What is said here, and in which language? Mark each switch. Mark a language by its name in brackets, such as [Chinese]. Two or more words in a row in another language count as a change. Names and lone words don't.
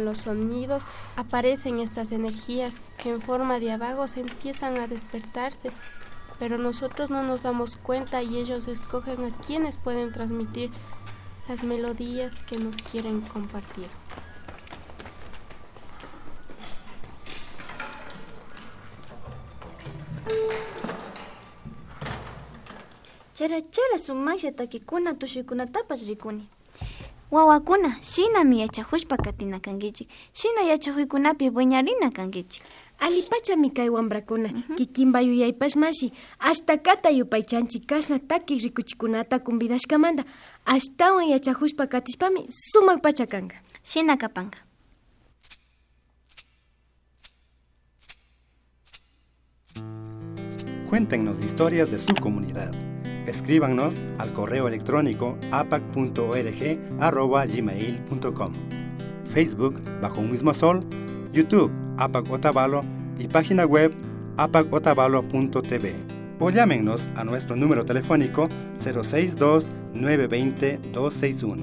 [Spanish] los sonidos aparecen estas energías que en forma de abagos empiezan a despertarse, pero nosotros no nos damos cuenta y ellos escogen a quienes pueden transmitir las melodías que nos quieren compartir. [Quechua] Chara sumaysha takikuna tushuykunatapas rikuni. Wawakuna, shinami yachahushpa katina kankichik, shina yachahuykunapi wiñarina kankichik. Alipachami kay wambrakuna, kikinba yuyaypashmashi, hasta kata yupaychanchik kashna takik rikuchikunata kumbidashkamanta, ashtawan yachahushpa katishpami sumak pachakanka. Shina kapanka. [Spanish] Cuéntenos historias de su comunidad. Escríbanos al correo electrónico apac.org@gmail.com, Facebook Bajo un Mismo Sol, YouTube APAC Otavalo y página web apacotavalo.tv, o llámenos a nuestro número telefónico 062-920-261.